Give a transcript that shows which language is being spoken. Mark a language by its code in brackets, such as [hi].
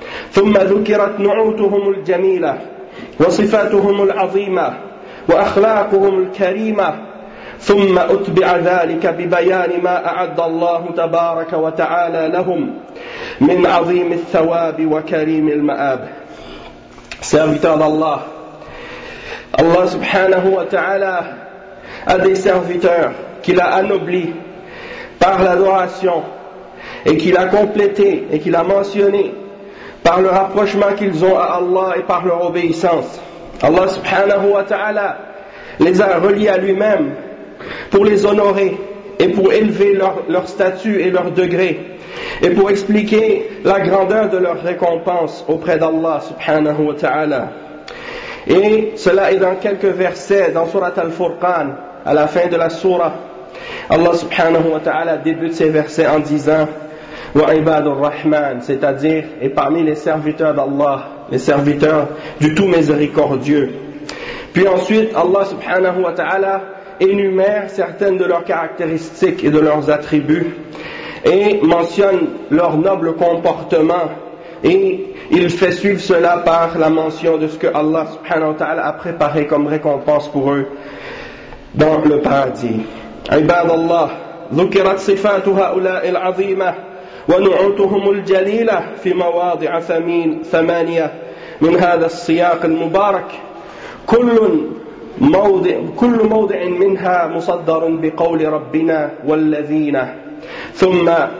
[ar] ثم ذكرت نعوتهم الجميلة وصفاتهم العظيمة وأخلاقهم الكريمة ثم أتبع ذلك ببيان ما أعد الله تبارك وتعالى لهم من عظيم الثواب وكريم المآب [fr] Serviteurs d'Allah, Allah subhanahu wa ta'ala a des serviteurs qu'il a anoblis par l'adoration et qu'il a complété et qu'il a mentionné par le rapprochement qu'ils ont à Allah et par leur obéissance. Allah subhanahu wa ta'ala les a reliés à lui-même pour les honorer et pour élever leur statut et leur degré. Et pour expliquer la grandeur de leur récompense auprès d'Allah subhanahu wa ta'ala. Et cela est dans quelques versets dans Surat al-Furqan, à la fin de la surah. Allah subhanahu wa ta'ala débute ces versets en disant « [ar] Wa'ibad al-Rahman [fr] » c'est-à-dire « Et parmi les serviteurs d'Allah, les serviteurs du tout miséricordieux ». Puis ensuite Allah subhanahu wa ta'ala énumère certaines de leurs caractéristiques et de leurs attributs. Et mentionne leur noble comportement et il fait suivre cela par la mention de ce que Allah subhanahu wa ta'ala a préparé comme récompense pour eux dans le paradis. [ar] Ibad Allah, ذكرت صفات هؤلاء العظيمة ونعوتهم الجليلة في مواضع ثمانية من هذا السياق المبارك كل موضع منها مصدر بقول ربنا والذين ثم